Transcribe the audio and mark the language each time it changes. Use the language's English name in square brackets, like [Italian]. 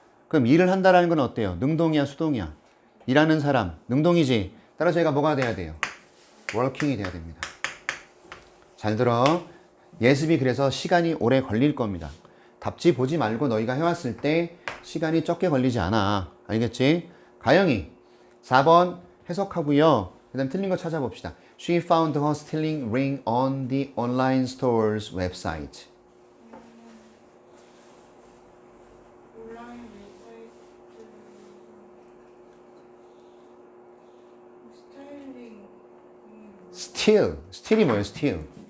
[Korean] 그럼 일을 한다라는 건 어때요? 능동이야, 수동이야? 일하는 사람, 능동이지. 따라서 얘가 뭐가 돼야 돼요? working이 돼야 됩니다. 잘 들어. 예습이 그래서 시간이 오래 걸릴 겁니다. 답지 보지 말고 너희가 해왔을 때 시간이 적게 걸리지 않아. 알겠지? 가영이 4번 해석하고요. 그 다음 틀린 거 찾아봅시다. [English] She found her stealing ring on the online store's website. [Korean] 온라인 웹사이트 스타일링 steal이 뭐예요? steal.